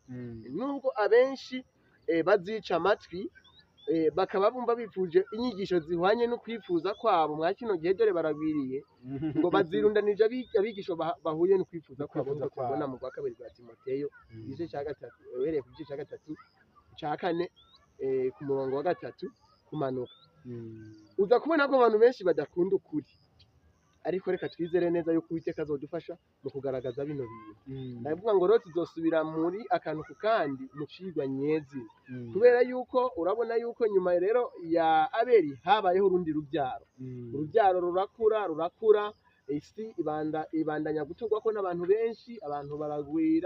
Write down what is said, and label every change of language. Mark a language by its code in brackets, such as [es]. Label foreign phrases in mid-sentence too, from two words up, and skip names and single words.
[rn] Nubwo abenshi bazica amatwi, bakaba bumva bifuje inyigisho zihwanye no kwifuza kwabo, mwa kino gihe dore baragwiriye ngo bazirundanije abigisho bahuye no kwifuza kwabo. Tubona mu kwa kabiri rwa Timoteyo igice cya 3, uhereye ku gice cya 3 cya 4 ku murongo wa 3 kumanuka, uza kubona ko abantu benshi badakunda ukuri. Ariko reka twizere neza yuko Uwiteka azodufasha mu kugaragaza bino bintu. Ndavuga ngo rero tuzosubira muri akantu ku kandi mu cigwa nyezi, kubera yuko urabona yuko nyuma rero ya Abeli habayeho urundi rubyaro. Urubyaro rurakura, isi ibandanya guturwako n'abantu benshi, abantu baragwira.